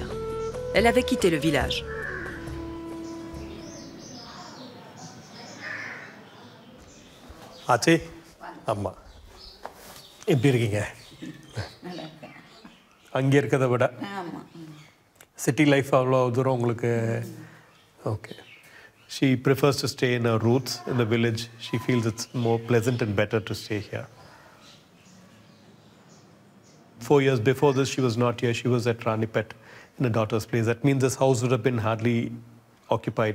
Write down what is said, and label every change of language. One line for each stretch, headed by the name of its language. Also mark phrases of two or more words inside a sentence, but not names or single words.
French: Elle avait quitté le village.
Tamil: Ache, amma. எப்படி இருக்கீங்க? அங்கே இருக்கதை விட
English: city life
Tamil: அவ்வளோ தூரம் உங்களுக்கு ஓகே.
English: She prefers to stay in her roots in the village. She feels it's more pleasant and better to stay here. 4 years before this, she was not here. She was at Ranipet in her daughter's place. That means this house would have been hardly occupied.